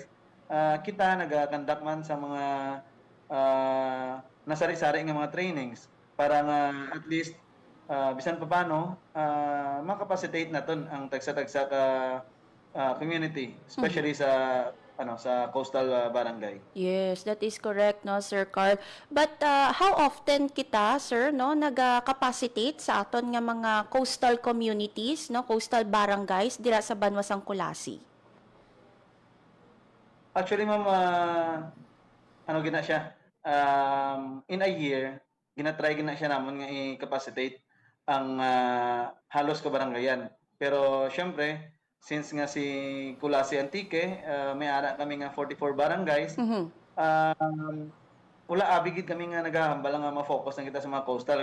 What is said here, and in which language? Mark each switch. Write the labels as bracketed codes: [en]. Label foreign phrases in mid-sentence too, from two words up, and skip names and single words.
[hil] Kita nag-conduct man sa mga nasari-sari nga mga trainings para nga [en] at least [hil] bisan pa paano makapacitate naton ang tagsa-tagsa ka community, especially sa sa [en] coastal barangay. Yes, that is correct, no, Sir Carl. But how often [hil] kita, sir, no, nag-capacitate sa aton nga mga [en] coastal communities, [hil] no, [en] coastal barangays [hil] dira sa Banwasang Kulasi? Actually, ma'am, gina siya? [en] In a year, [hil] gina-try siya namon nga i-capacitate ang halos ka barangayan. Pero syempre, since nga si Kulasi Antique, may ara kami nga 44 barangays, wala abigid kami nga naghahambal nga ma-focus na kita sa mga coastal.